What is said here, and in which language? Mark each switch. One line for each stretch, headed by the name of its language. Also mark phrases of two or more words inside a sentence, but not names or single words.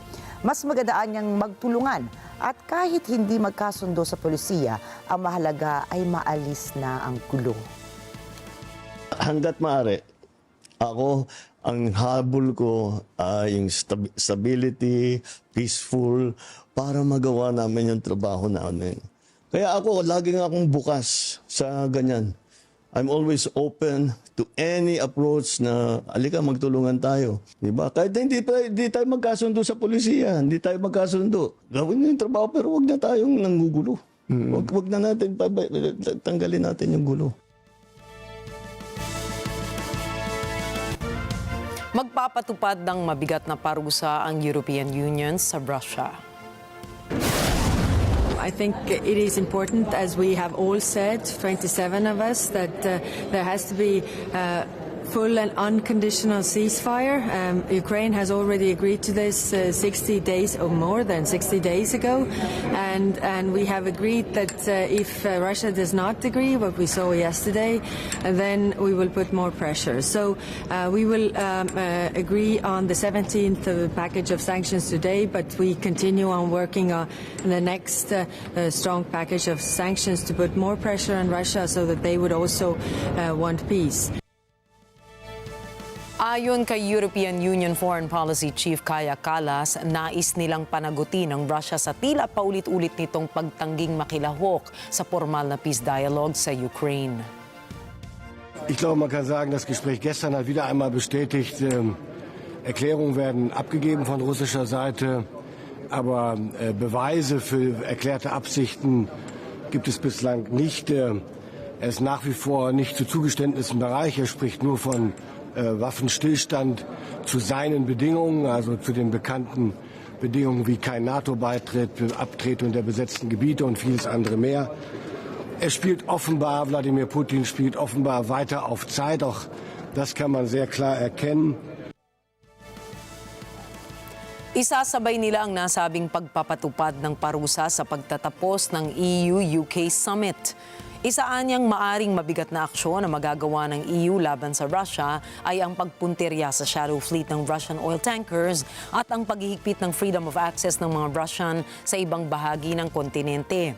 Filipino: Mas magandaan niyang magtulungan at kahit hindi magkasundo sa polisiya, ang mahalaga ay maalis na ang gulo. Hanggat maaari, ako, ang habol ko ay yung
English: stability, peaceful,
Filipino: para magawa namin yung trabaho namin. Kaya ako, laging akong bukas sa ganyan.
English: I'm always open to any approach
Filipino: na alika magtulungan tayo, di ba? Kahit hindi tayo magkasundo sa polisiya, hindi tayo magkasundo. Gawin niyo yung trabaho pero wag na tayong nanggugulo. Wag na natin tanggalin natin yung gulo. Magpapatupad ng mabigat na parusa ang European Union sa Russia.
English: I think it is important, as we have all said, 27 of us, that there has to be full and unconditional ceasefire. Ukraine has already agreed to this 60 days or more than 60 days ago, and we have agreed that if Russia does not agree, what we saw yesterday, then we will put more pressure. So we will agree on the 17th package of sanctions today, but we continue on working on the next strong package of sanctions to put more pressure on Russia so that they would also want peace.
Filipino: Ayon kay European Union
English: Foreign Policy Chief
Filipino: Kaja Kallas, nais nilang panagutin ng Russia sa tila paulit-ulit nitong pagtangging makilahok sa formal na
English: peace dialogue
Filipino: sa Ukraine.
German: Ich glaube, man kann sagen, das Gespräch gestern hat wieder einmal bestätigt, Erklärungen werden abgegeben von russischer Seite, aber Beweise für erklärte Absichten gibt es bislang nicht. Er ist nach wie vor nicht zu Zugeständnissen bereit. Er spricht nur von Waffenstillstand zu seinen Bedingungen, also zu den bekannten Bedingungen wie kein NATO-Beitritt, Abtretung der besetzten Gebiete und vieles andere mehr. Er spielt offenbar, Wladimir Putin spielt offenbar weiter auf Zeit, auch das kann man sehr klar erkennen.
Filipino: Isasabay nila ang nasabing pagpapatupad ng parusa sa pagtatapos ng EU-UK Summit. Isaan niyang maaring mabigat na aksyon na magagawa ng EU laban sa Russia ay ang pagpuntirya sa
English: shadow fleet
Filipino: ng
English: Russian oil tankers
Filipino: at ang paghihigpit ng
English: freedom of access
Filipino: ng mga Russian sa ibang bahagi ng kontinente.